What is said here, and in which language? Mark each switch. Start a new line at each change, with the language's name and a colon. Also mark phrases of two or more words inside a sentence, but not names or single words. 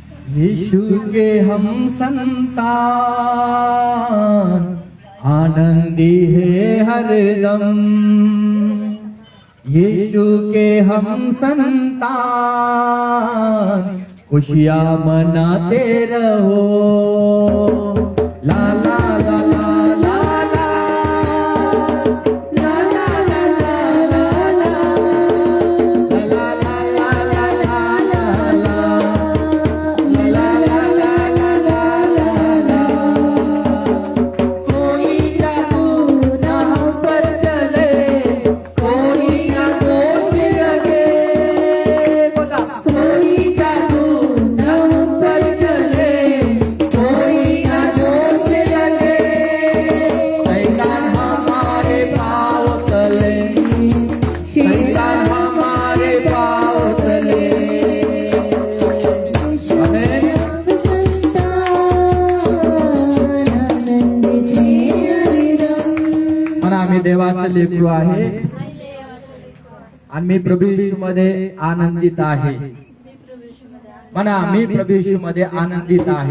Hindi: यीशु के हम संतान आनंदी है हरदम। यीशु के हम संतान खुशियाँ मनाते रहो। ला ला ला ला ला ला ला ला ला ला ला ला ला ला ला ला। कोई जादू न हम पर चले, कोई न दोष लगे। कोई जादू न हम पर चले, कोई न दोष लगे। शैतान हमारे पाँव तले, शैतान हमारे पाँव तले। आमेन।
Marathi: म्हणा आम्ही देवाचं लेकरू आहे आणि मी प्रभू येशूमध्ये आनंदित आहे। म्हणा मी प्रभू येशूमध्ये आनंदित आहे।